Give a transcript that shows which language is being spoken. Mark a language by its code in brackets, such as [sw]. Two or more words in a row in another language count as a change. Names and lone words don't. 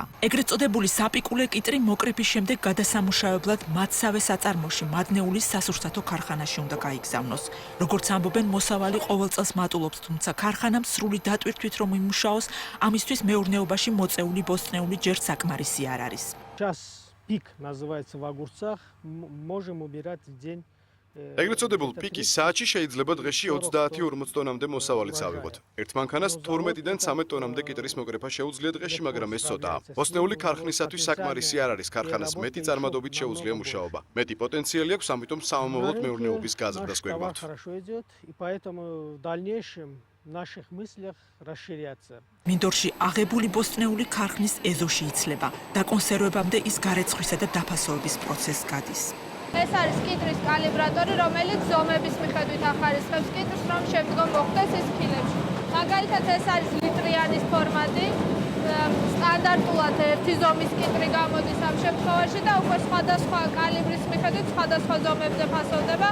[ka] ეგრეთ წოდებული საპიკულე კიტრი მოკრიფის შემდეგ გადასამუშავებლად მათსავე საწარმოში მადნეულის სასურსათო ქარხანაში უნდა გაიგზავნოს. როგორც ამბობენ, მოსავალი ყოველ წელს მატულობს, თუმცა ქარხანამ სრული დატვირთვით რომ იმუშაოს, ამისთვის მეურნეობაში მოწეული ბოსტნეული ჯერ საკმარისი არ არის. [ru] Сейчас пик называется в огурцах, можем убирать в день. [ka] ეგრეთ წოდებულ პიკის საათში შეიძლება დღეში 30-40 ტონამდე მოსავალიც ავიღოთ. ერთ მანქანას 12-დან 13 ტონამდე კიტრის მოკრეფა შეუძლია დღეში, მაგრამ ეს ცოტაა. ბოსტნეული ქარხნისათვის საკმარისი არ არის, ქარხანას მეტი წარმადობით შეუძლია მუშაობა. მეტი პოტენციალი აქვს, ამიტომ სამომავლოდ მეურნეობის გაზრდას გვეგმართ. [ru] Хорошо идет, и поэтому в дальнейшем в наших мыслях расширяться. [ka] მინდორში აღებული ბოსტნეული ქარხნის ეზოში იცლება. დაკონსერვებამდე ის გარეცხვისა და დაფასოების პროცესს გადის. ეს არის კიტრის კალიბრატორი, რომელიც ზომების მიხედვით ახარისხებს კიტრს, რომ შემდგომ მოხვდეს ის ფილებში. მაგალითად, ეს არის ლიტრიანის ფორმატი. სტანდარტულად ერთი ზომის კიტრი გამოდის ამ შემთხვევაში და უკვე სხვადასხვა კალიბრის მიხედვით სხვადასხვა ზომებზე ფასოვდება.